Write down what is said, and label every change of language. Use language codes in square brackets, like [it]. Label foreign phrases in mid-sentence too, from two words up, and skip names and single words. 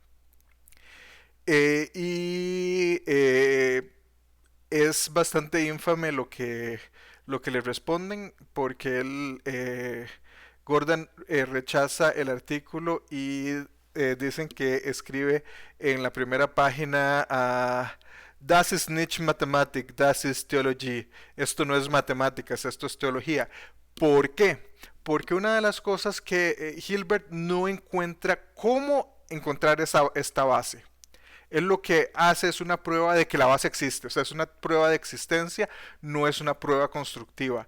[es] Y es bastante infame lo que le responden porque Gordon rechaza el artículo y dicen que escribe en la primera página [de] Das ist nicht Mathematik, das ist Theologie. [es] Esto no es matemáticas, esto es teología. ¿Por qué? Porque una de las cosas que Hilbert no encuentra cómo encontrar esta base. Él lo que hace es una prueba de que la base existe, o sea, es una prueba de existencia, no es una prueba constructiva.